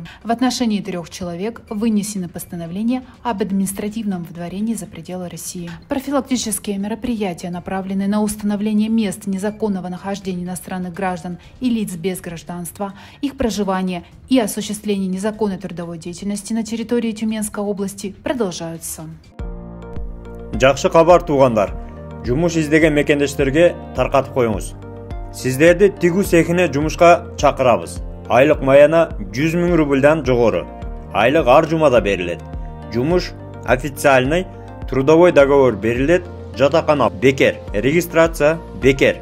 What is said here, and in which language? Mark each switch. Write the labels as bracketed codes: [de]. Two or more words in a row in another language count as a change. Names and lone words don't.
[ru] В отношении 3 человек вынесены постановления об административном выдворении за пределы России. Профилактические мероприятия, направленные на установление мест незаконного нахождения иностранных граждан и лиц без гражданства, их проживания и осуществления незаконной трудовой деятельности на территории Тюменской области продолжаются. [ky] Жакшы кабар туугандар. Жумуш издеген мекендештерге таркатып коюңуз. Сиздерди тигүү цехине жумушка чакырабыз. Айлык маяна 100 000 рубльдан жогору. Айлык ар жумада берилет. Жумуш официальный, [ru] трудовой договор [ky] берилет, жатакана бекер, регистрация бекер.